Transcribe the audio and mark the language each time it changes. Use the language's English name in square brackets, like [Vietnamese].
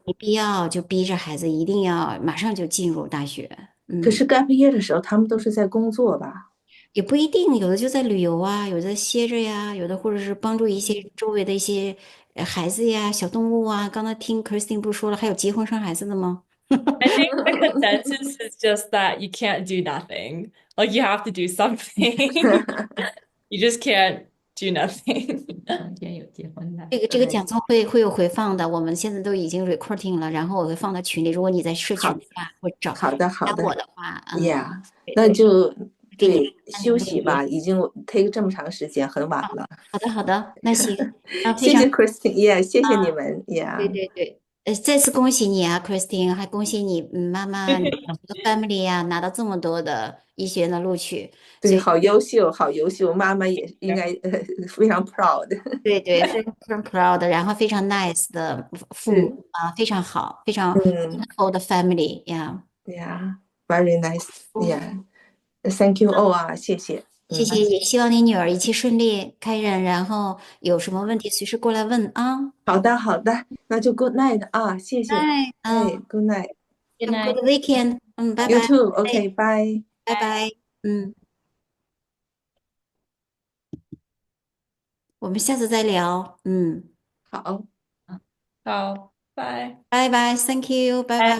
[Chinese] 没必要就逼着孩子一定要马上就进入大学，可是 gap year 的时候，他们都是在工作吧？也不一定，有的就在旅游啊，有的歇着呀，有的或者是帮助一些周围的一些孩子呀、小动物啊。刚才听 Christine 不是说了，还有结婚生孩子的吗？ [English] I think the consensus is just that you can't do nothing. Like you have to do something. You just can't do nothing. [Chinese] 中间有结婚的。这个讲座会有回放的，我们现在都已经 recording 了，然后我会放到群里。如果你在社群好的话，或者好的好加的我的话，呀，对那就给你对看你的休息吧，链接。已经 take 这么长时间，很晚了。好的，好的，那行，那非常谢谢 Christine，也谢谢你们呀。对对对，再次恭喜你啊，Christine，还恭喜你妈妈、你的 family 呀、拿到这么多的医学院的录取，所对，以好优秀，好优秀，妈妈也应该非常 proud。对对，非常 proud，然后非常 nice 的父是，母啊，非常好，非常嗯 wonderful 的 family 呀。 [English] ，Yeah，very nice，Yeah，Thank you all 啊， [Chinese] 谢谢，谢谢，也希望你女儿一切顺利，开人，然后有什么问题随时过来问啊。好的好的，那就 [English] Good night [Chinese] 啊，谢谢，哎， [English] ，Good night，You Good have a night. good weekend， [Chinese] 拜拜， [English] too，OK，bye。 [Chinese] 拜拜，我们下次再聊，好。 [English] Oh, bye. [Chinese] 拜拜， [English] Thank you， [Chinese] 拜拜，